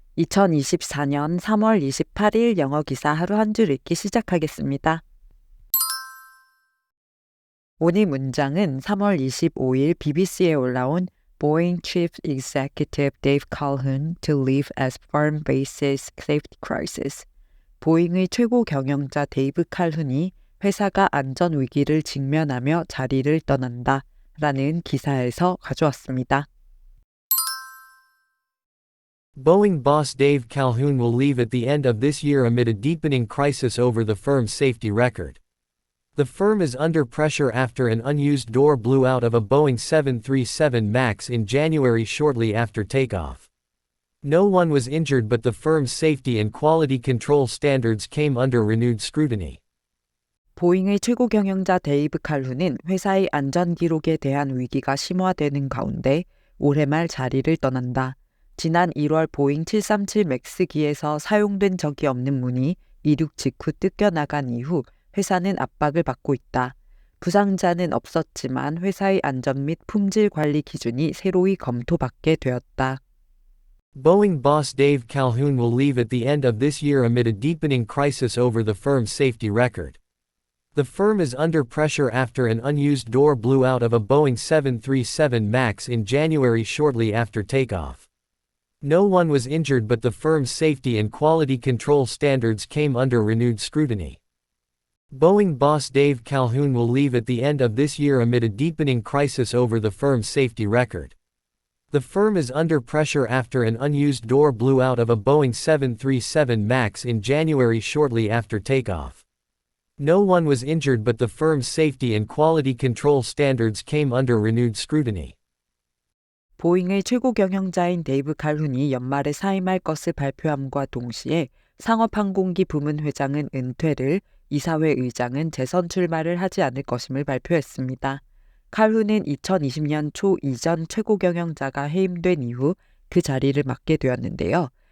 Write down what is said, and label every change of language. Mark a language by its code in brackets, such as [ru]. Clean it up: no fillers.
[ko] 2024년 3월 28일 영어 기사 하루 한 줄 읽기 시작하겠습니다. 오늘 문장은 3월 25일 BBC에 올라온 [en] Boeing Chief Executive Dave Calhoun to leave as firm faces safety crisis. [ko] 보잉의 최고 경영자 데이브 칼훈이 회사가 안전 위기를 직면하며 자리를 떠난다 라는 기사에서 가져왔습니다. [en] Boeing boss Dave Calhoun will leave at the end of this year amid a deepening crisis over the firm's safety record. The firm is under pressure after an unused door blew out of a Boeing 737 MAX in January shortly after takeoff. No one was injured, but the firm's safety and quality control standards came under renewed scrutiny. [ko] 보잉의 최고 경영자 데이브 칼훈은 회사의 안전 기록에 대한 위기가 심화되는 가운데 올해 말 자리를 떠난다. 지난 1월 보잉 737 맥스기에서 사용된 적이 없는 문이 이륙 직후 뜯겨나간 이후 회사는 압박을 받고 있다. 부상자는 없었지만 회사의 안전 및 품질 관리 기준이 새로이 검토받게 되었다. [en] Boeing boss Dave Calhoun will leave at the end of this year amid a deepening crisis over the firm's safety record. The firm is under pressure after an unused door blew out of a Boeing 737 MAX in January shortly after takeoff. No one was injured, but the firm's safety and quality control standards came under renewed scrutiny. Boeing boss Dave Calhoun will leave at the end of this year amid a deepening crisis over the firm's safety record. The firm is under pressure after an unused door blew out of a Boeing 737 MAX in January shortly after takeoff. No one was injured, but the firm's safety and quality control standards came under renewed scrutiny. [ko] 보잉의 최고 경영자인 데이브 칼훈이 연말에 사임할 것을 발표함과 동시에 상업항공기 부문 회장은 은퇴를, 이사회 의장은 재선 출마를 하지 않을 것임을 발표했습니다. 칼훈은 2020년 초 이전 최고 경영자가 해임된 이후 그 자리를 맡게 되었는데요.